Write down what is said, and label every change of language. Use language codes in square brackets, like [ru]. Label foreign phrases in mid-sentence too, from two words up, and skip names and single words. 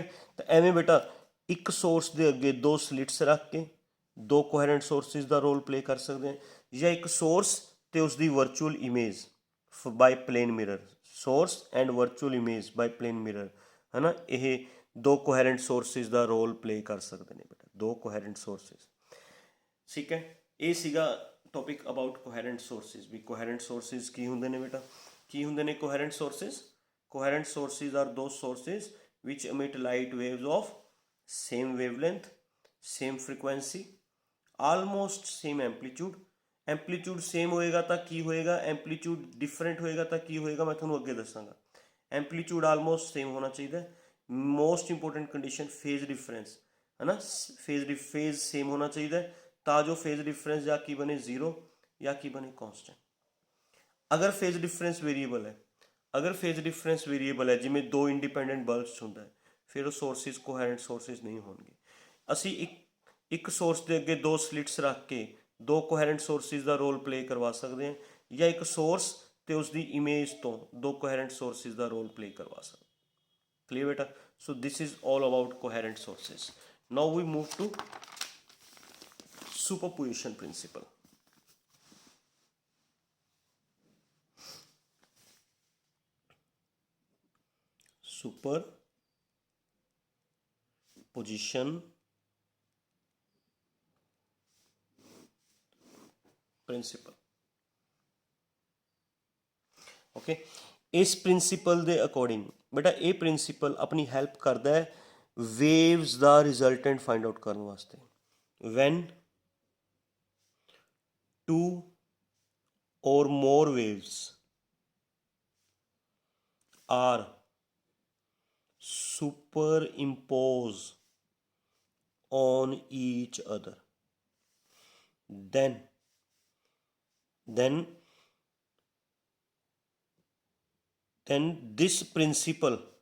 [pa] ਤਾਂ ਐਵੇਂ ਬੇਟਾ ਇੱਕ ਸੋਰਸ ਦੇ ਅੱਗੇ ਦੋ ਸਲਿਟਸ ਰੱਖ ਕੇ ਦੋ [en] coherent sources [pa] ਦਾ [en] role play [pa] ਕਰ ਸਕਦੇ ਹਾਂ, ਜਾਂ ਇੱਕ ਸੋਰਸ ਤੇ ਉਸਦੀ [en] virtual image by plane mirror, source and virtual image by plane mirror [pa] ਹੈ ਨਾ। ਇਹ ਦੋ [en] coherent sources [pa] ਦਾ [en] role play [pa] ਕਰ ਸਕਦੇ ਨੇ ਬੇਟਾ, ਦੋ [en] coherent sources. [pa] ਠੀਕ ਹੈ, ਇਹ ਸੀਗਾ [en] topic about coherent sources. [pa] ਵੀ [en] coherent sources [pa] ਕੀ ਹੁੰਦੇ ਨੇ ਬੇਟਾ, ਕੀ ਹੁੰਦੇ ਨੇ [en] coherent sources. coherent sources are those sources which emit light waves of same wavelength, same frequency, almost same amplitude। amplitude same [pa] ਹੋਏਗਾ ਤਾਂ ਕੀ ਹੋਏਗਾ, [en] amplitude different [pa] ਹੋਏਗਾ ਤਾਂ ਕੀ ਹੋਏਗਾ, ਮੈਂ ਤੁਹਾਨੂੰ ਅੱਗੇ ਦੱਸਾਂਗਾ। [en] amplitude almost same [pa] ਹੋਣਾ ਚਾਹੀਦਾ। [en] most important condition phase difference [pa] ਹੈ ਨਾ, [en] phase same [pa] ਹੋਣਾ ਚਾਹੀਦਾ ਤਾਂ ਜੋ [en] phase difference [pa] ਜਾਂ ਕੀ ਬਣੇ 0 ਜਾਂ ਕੀ ਬਣੇ ਕੌਂਸਟੈਂਟ। ਅਗਰ [en] phase difference variable [pa] ਹੈ ਜਿਵੇਂ ਦੋ [en] independent bulbs [pa] ਹੁੰਦਾ ਹੈ, ਫਿਰ ਉਹ [en] sources coherent sources [pa] ਨਹੀਂ ਹੋਣਗੇ। ਅਸੀਂ ਇੱਕ ਸੋਰਸ ਦੇ ਅੱਗੇ ਦੋ ਸਲਿਟਸ ਰੱਖ ਕੇ ਦੋ [en] coherent sources [pa] ਦਾ [en] role play [pa] ਕਰਵਾ ਸਕਦੇ ਹਾਂ, ਜਾਂ ਇੱਕ ਸੋਰਸ ਤੇ ਉਸਦੀ ਇਮੇਜ ਤੋਂ ਦੋ [en] coherent sources [pa] ਦਾ [en] role play [pa] ਕਰਵਾ ਸਕਦੇ। [en] ਕਲੀਅਰ ਬੇਟਾ। so this is all about coherent sources. Now we move to superposition principle. Superposition principle. [pa] Okay, ਇਸ ਪ੍ਰਿੰਸੀਪਲ ਦੇ ਅਕੋਰਡਿੰਗ ਬੇਟਾ ਇਹ ਪ੍ਰਿੰਸੀਪਲ ਆਪਣੀ ਹੈਲਪ ਕਰਦਾ ਹੈ ਵੇਵਸ ਦਾ [en] resultant find out [pa] ਕਰਨ ਵਾਸਤੇ। [en] when two or more waves are superimposed on each other, then this principle